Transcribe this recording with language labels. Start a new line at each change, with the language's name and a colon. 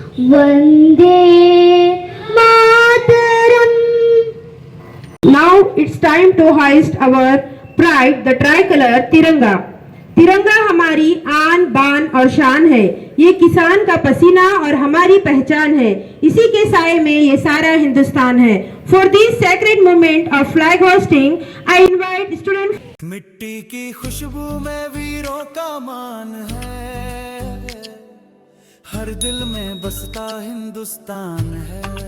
Hindi: Vande Mataram.
English: Now it's time to hoist our pride, the tricolor tiranga.
Hindi: तिरंगा हमारी आन बान और शान है। ये किसान का पसीना और हमारी पहचान है। इसी के साए में ये सारा हिंदुस्तान है।
English: For this sacred moment of flag hoisting, I invite students.
Hindi: मिट्टी की खुशबू में वीरों का मान है, हर दिल में बसता हिंदुस्तान है।